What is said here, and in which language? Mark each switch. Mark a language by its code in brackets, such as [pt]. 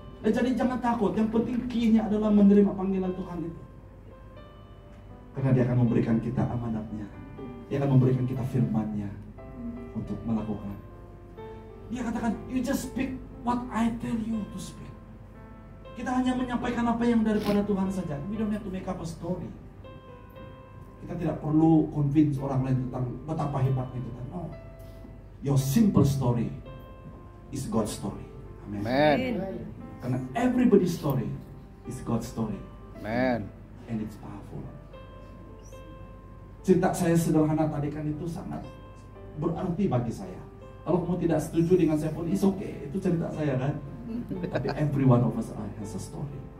[id] Dan jadi jangan takut, yang penting key-nya adalah menerima panggilan Tuhan itu. Karena Dia akan memberikan kita amanatnya. Dia akan memberikan kita firman-Nya untuk melakukan. Dia katakan, [en] you just speak what I tell you to speak. [id] Kita hanya menyampaikan apa yang daripada Tuhan saja. [en] We don't have to make up a story. [id] Kita tidak perlu convince orang lain tentang betapa hebatnya kita. [en] No. Your simple story is God's story. Amen. [id] Karena [en] everybody's story is God's story. Amen. And it's powerful. [id] Cerita saya sederhana tadi kan itu sangat berarti bagi saya. Kalau kamu tidak setuju dengan saya pun, [en] it's okay. [id] Itu cerita saya kan. [en] Tapi every one of us has a story.